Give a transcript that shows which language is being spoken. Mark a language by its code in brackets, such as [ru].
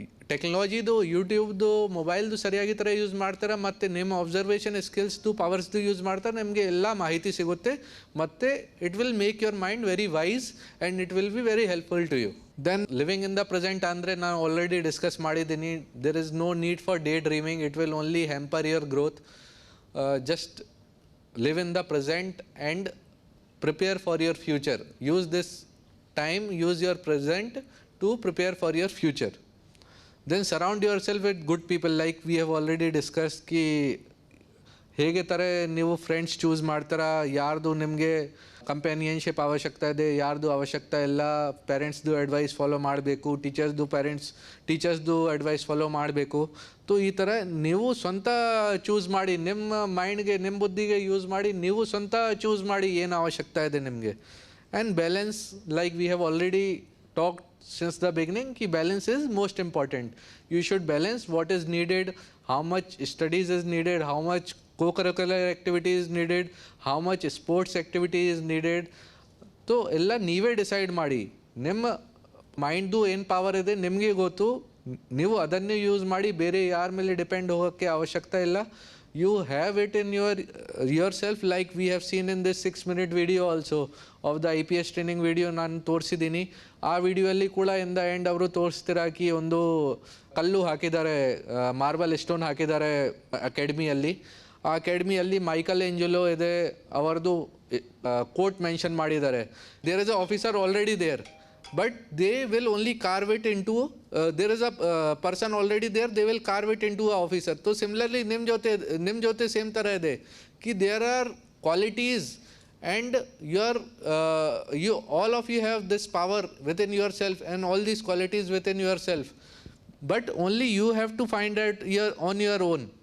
[kn] ಟೆಕ್ನಾಲಜಿದು ಯೂಟ್ಯೂಬ್ದು ಮೊಬೈಲ್ದು ಸರಿಯಾಗಿ ಥರ ಯೂಸ್ ಮಾಡ್ತಾರೆ ಮತ್ತು ನಿಮ್ಮ ಅಬ್ಸರ್ವೇಷನ್ ಸ್ಕಿಲ್ಸ್ದು ಪವರ್ಸ್ದು ಯೂಸ್ ಮಾಡ್ತಾರೆ, ನಿಮಗೆ ಎಲ್ಲ ಮಾಹಿತಿ ಸಿಗುತ್ತೆ ಮತ್ತು [en] It will make your mind very wise and it will be very helpful to you. Then living in the present [kn] ಅಂದರೆ ನಾನು [en] Already discuss ಮಾಡಿದ್ದೀನಿ, there is no need for daydreaming, it will only hamper your growth. Just live in the present and prepare for your future. Use this time, use your present to prepare for your future. Then surround yourself with good people, like we have already discussed [kn] ki ಹೇಗೆ ಥರ ನೀವು friends choose ಮಾಡ್ತಾರ, ಯಾರ್ದು ನಿಮಗೆ companionship ಅವಶ್ಯಕತೆ ಇದೆ, ಯಾರ್ದು ಅವಶ್ಯಕತೆ ಇಲ್ಲ, ಪೇರೆಂಟ್ಸ್ದು ಅಡ್ವೈಸ್ ಫಾಲೋ ಮಾಡಬೇಕು, ಟೀಚರ್ಸ್ದು ಅಡ್ವೈಸ್ ಫಾಲೋ ಮಾಡಬೇಕು. ಸೊ ಈ ಥರ ನೀವು ಸ್ವಂತ ಚೂಸ್ ಮಾಡಿ, ನಿಮ್ಮ ಮೈಂಡ್ಗೆ ನಿಮ್ಮ ಬುದ್ಧಿಗೆ ಯೂಸ್ ಮಾಡಿ ನೀವು ಸ್ವಂತ ಚೂಸ್ ಮಾಡಿ ಏನು ಅವಶ್ಯಕತೆ ಇದೆ ನಿಮಗೆ. [en] And balance, like we have already talked since the beginning ki balance is most important. You should balance what is needed, how much studies is needed, how much co-curricular activity is needed, how much sports activity is needed. [kn] So ಎಲ್ಲ ನೀವೇ decide ಮಾಡಿ, ನಿಮ್ಮ ಮೈಂಡ್ದು ಏನು power ಇದೆ ನಿಮಗೆ ಗೊತ್ತು, ನೀವು ಅದನ್ನೇ ಯೂಸ್ ಮಾಡಿ, ಬೇರೆ ಯಾರ ಮೇಲೆ ಡಿಪೆಂಡ್ ಹೋಗೋಕ್ಕೆ ಅವಶ್ಯಕತೆ ಇಲ್ಲ. [en] You have it in yourself, like we have seen in this 6-minute video also of the IPS training video [kn] ನಾನು ತೋರಿಸಿದ್ದೀನಿ. ಆ ವಿಡಿಯೋಲ್ಲಿ ಕೂಡ [en] in the end [kn] ಅವರು ತೋರಿಸ್ತಿರಾಕಿ ಒಂದು ಕಲ್ಲು ಹಾಕಿದ್ದಾರೆ, ಮಾರ್ಬಲ್ ಸ್ಟೋನ್ ಹಾಕಿದ್ದಾರೆ ಅಕಾಡೆಮಿಯಲ್ಲಿ. ಆ ಅಕಾಡೆಮಿಯಲ್ಲಿ ಮೈಕಲ್ ಏಂಜಲೋ ಇದೆ, ಅವರದು ಕೋಟ್ ಮೆನ್ಷನ್ ಮಾಡಿದ್ದಾರೆ. [en] There is a officer already there, but they will only carve it into there is a person already there, they will carve it into a officer. So similarly [kn] nim jote [en] same tarah ide ki there are qualities and you all of you have this power within yourself and all these qualities within yourself, but only you have to find it on your own.